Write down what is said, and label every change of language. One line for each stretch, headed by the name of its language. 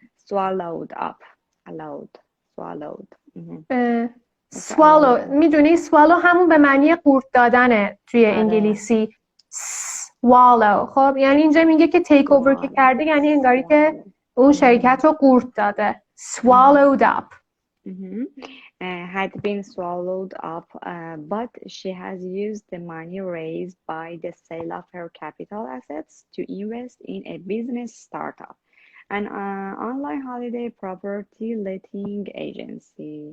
English: swallowed up, swallowed.
Persian: swallow میدونی swallow همون به معنی قورت دادنه توی انگلیسی.
English: swallow.
Persian: خب یعنی اینجا میگه که take over که کرده یعنی انگاری که اون شرکت رو قورت داده.
English: swallowed up. Had been swallowed up, but she has used the money raised by the sale of her capital assets to invest in a business startup, an online holiday property letting agency.